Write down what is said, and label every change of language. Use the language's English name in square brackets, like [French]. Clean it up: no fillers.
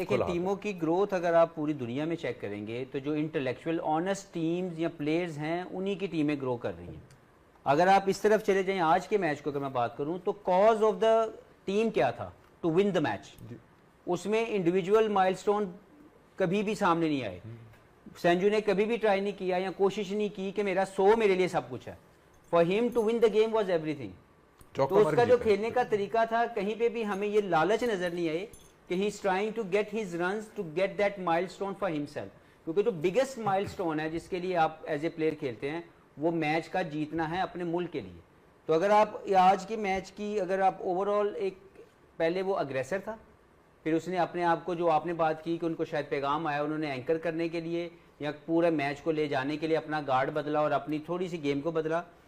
[Urdu] دیکھیں ٹیموں کی گروتھ اگر آپ پوری دنیا میں چیک کریں گے تو جو انٹلیکچوئل آنیسٹ ٹیمز یا پلیئرز ہیں انہی کی ٹیمیں گرو کر رہی ہیں. اگر آپ اس طرف چلے جائیں آج کے میچ کو اگر میں بات کروں تو [English] cause of the team [Urdu] کیا تھا [English] to win the match, [Urdu] اس میں انڈیویجول مائل سٹون کبھی بھی سامنے نہیں آئے. سنجو نے کبھی بھی ٹرائی نہیں کیا یا کوشش نہیں کی کہ میرا 100 میرے لیے سب کچھ ہے. [English] For him to win the game was everything. [Urdu] تو اس کا جو کھیلنے کا طریقہ تھا, کہیں پہ بھی ہمیں یہ لالچ نظر نہیں آئے کہ [English] He is trying to get his runs to get that milestone for himself. [Urdu] کیونکہ جو بگیسٹ مائل سٹون ہے جس کے لیے آپ [English] as a player [Urdu] کھیلتے ہیں وہ میچ کا جیتنا ہے اپنے ملک کے لیے. تو اگر آپ آج کے میچ کی اگر آپ اوور آل ایک, پہلے وہ اگریسر تھا, پھر اس نے اپنے آپ کو جو آپ نے بات کی کہ ان کو شاید پیغام آیا, انہوں نے اینکر کرنے کے لیے یا پورے میچ کو لے جانے کے لیے اپنا گارڈ بدلا اور اپنی تھوڑی سی گیم کو بدلا.